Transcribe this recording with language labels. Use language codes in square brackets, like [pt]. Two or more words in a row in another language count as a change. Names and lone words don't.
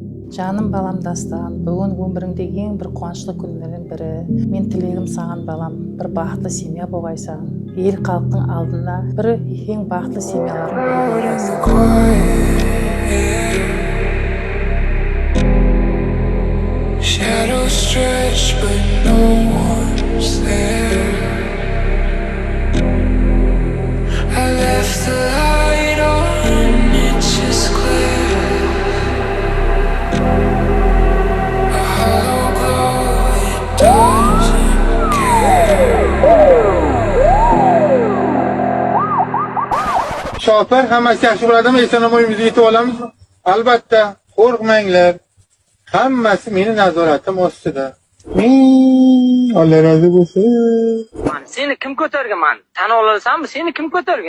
[kk] Жаным балам Дастан, бүгін өміріңдегі ең бір қуанышты күндердің бірі. Мен тілегім саған балам, бір бақытты семья болғайсың. Ел халықтың алдында бір ең бақытты семьялардың бірі болғайсың. [en] Shadows stretch, but no one's there. I left the light on, it's just clear. A hollow glow, it doesn't care. [uz] Shopar hammasi yaxshi bo'ladimi? Eson-omonimizga yetib olamiz. Albatta, qo'rqmanglar. Hammasi meni nazoratim ostida. Alloh rozi bo'lsin. Seni kim ko'targan? Men tan olasanmi? Seni kim ko'targan?